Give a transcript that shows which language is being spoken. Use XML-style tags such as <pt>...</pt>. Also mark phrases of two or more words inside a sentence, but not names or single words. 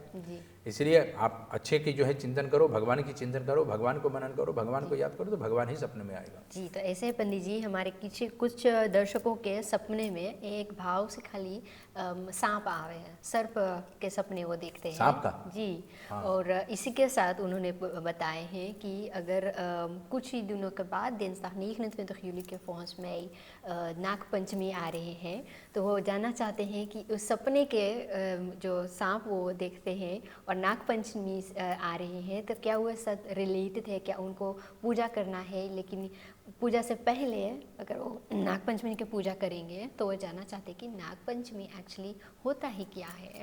<hi>इसलिए आप अच्छे की जो है चिंतन करो, भगवान की चिंतन करो, भगवान को मनन करो, भगवान को याद करो, तो भगवान ही सपने में आएगा। जी, तो ऐसे ही पंडित जी हमारे कुछ दर्शकों के सपने में एक भाव से खाली सांप आ रहे हैं, सर्प के सपने वो देखते हैं। सांप का? जी। हाँ। और इसी के साथ उन्होंने बताए हैं कि अगर कुछ ही दिनों के बाद</hi> <nl>dinsdag 29 juli</nl> <hi>के</hi> <nl>volgens mij</nl> <hi>नागपंचमी आ रहे हैं, तो वो जानना चाहते हैं कि उस सपने के जो सांप वो देखते हैं और नागपंचमी आ रहे हैं, तो क्या वो सब रिलेटेड है? क्या उनको पूजा करना है? लेकिन पूजा से पहले अगर वो नागपंचमी की पूजा करेंगे तो वो जानना चाहते हैं कि नागपंचमी एक्चुअली होता ही क्या है?</hi>